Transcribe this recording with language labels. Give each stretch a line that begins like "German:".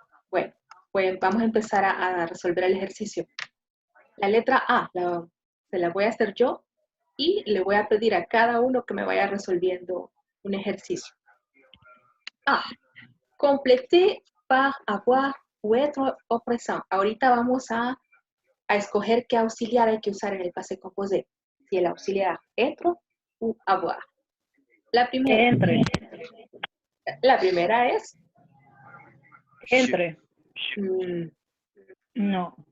Spanish: Bueno, pues vamos a empezar a resolver el ejercicio. La letra A se la voy a hacer yo y le voy a pedir a cada uno que me vaya resolviendo un ejercicio. A.
French: Compléter par avoir ou être au présent.
Spanish: Ahorita vamos a escoger qué auxiliar hay que usar en el passé composé. Si el auxiliar être o avoir. La primera.
French: Entre.
Spanish: La primera es.
French: Entre. No.